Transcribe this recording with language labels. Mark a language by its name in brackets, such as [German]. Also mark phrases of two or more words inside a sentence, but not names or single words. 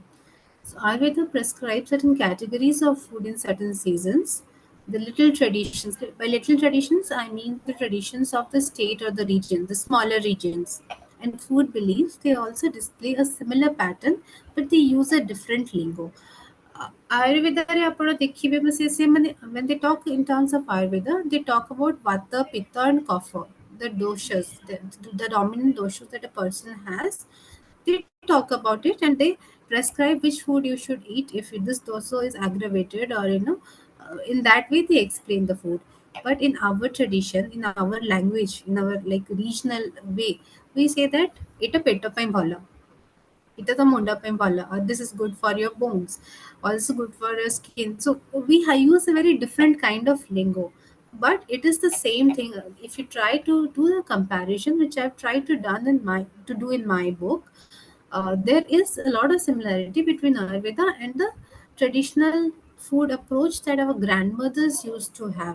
[English] So Ayurveda prescribes certain categories of food in certain seasons. The little traditions, by little traditions, I mean the traditions of the state or the region, the smaller regions. And food beliefs, they also display a similar pattern, but they use a different lingo. [Odia] ଆୟୁର୍ବେଦରେ ଆପଣ ଦେଖିବେ ସେ ମାନେ [English] when they talk in terms of Ayurveda, they talk about vata, pitta and kapha, the doshas, the dominant doshas that a person has. They talk about it and they prescribe which food you should eat if this dosha is aggravated, or in that way they explain the food. But in our tradition, in our language, in our like regional way, we say that it a [Odia] ପେଟ ପାଇଁ ଭଲ, [English] it is a [Odia] ମୁଣ୍ଡ ପିମ୍ପଳା, [English] or this is good for your bones, also good for your skin. So we use a very different kind of lingo, but it is the same thing. If you try to do the comparison, which I've tried to do in my book, there is a lot of similarity between Ayurveda and the traditional food approach that our grandmothers used to have.